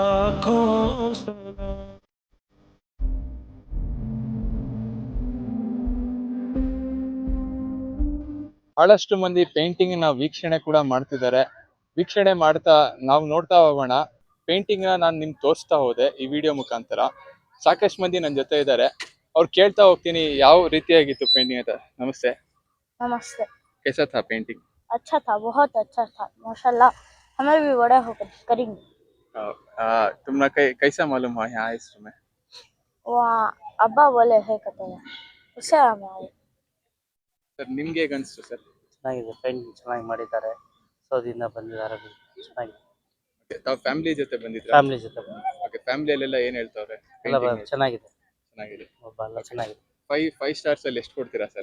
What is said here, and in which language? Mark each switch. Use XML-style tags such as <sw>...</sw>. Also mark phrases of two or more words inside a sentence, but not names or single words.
<kn>ಬಹಳಷ್ಟು ಮಂದಿ ಪೇಂಟಿಂಗ್ ನ ವೀಕ್ಷಣೆ ಕೂಡ ಮಾಡ್ತಿದ್ದಾರೆ. ವೀಕ್ಷಣೆ ಮಾಡ್ತಾ ನಾವು ನೋಡ್ತಾ ಹೋಗೋಣ. ಪೇಂಟಿಂಗ್ ನ ನಾನು ನಿಮ್ಗೆ ತೋರಿಸ್ತಾ ಹೋದೆ ಈ ವಿಡಿಯೋ ಮುಖಾಂತರ. ಸಾಕಷ್ಟು ಮಂದಿ ನನ್ನ ಜೊತೆ ಇದ್ದಾರೆ. ಅವ್ರು ಕೇಳ್ತಾ ಹೋಗ್ತೀನಿ ಯಾವ ರೀತಿಯಾಗಿತ್ತು ಪೇಂಟಿಂಗ್ ಅಂತ.</kn> <hi>ನಮस्ते। नमस्ते। कैसा था पेंटिंग? अच्छा था, बहुत अच्छा था, माशाल्लाह। हमें भी बड़ा होकर करेंगे। तुमने कैसा मालूम हुआ यहाँ इस में? वहाँ अब्बा बोले है कहते हैं, उससे हम आए।</hi> <kn>ಸರ್ ನಿಮ್ಗೆ ಹೇಗೆ ಅನಿಸ್ತು ಸರ್? ಚೆನ್ನಾಗಿದೆ, ಪೇಂಟಿಂಗ್ ಚೆನ್ನಾಗಿ ಮಾಡಿದ್ದಾರೆ. ಸೌದಿಯಿಂದ ಬಂದಿದ್ದಾರೆ, ಚೆನ್ನಾಗಿದೆ. ತಾವು ಫ್ಯಾಮಿಲಿ ಜೊತೆ ಬಂದಿದ್ರಾ? ಫ್ಯಾಮಿಲಿ ಜೊತೆ ಬಂದಿದ್ದಾರೆ. ಓಕೆ, ಫ್ಯಾಮಿಲಿಯಲ್ಲೆಲ್ಲ ಏನು ಹೇಳ್ತಾವ್ರೆ? ಎಲ್ಲ ಚೆನ್ನಾಗಿದೆ, ಚೆನ್ನಾಗಿದೆ. ಎಲ್ಲ ಚೆನ್ನಾಗಿದೆ. 5 ಸ್ಟಾರ್ಸ್ ಅಲ್ಲಿ ಎಷ್ಟು ಕೊಡ್ತೀರಾ ಸರ್?</kn>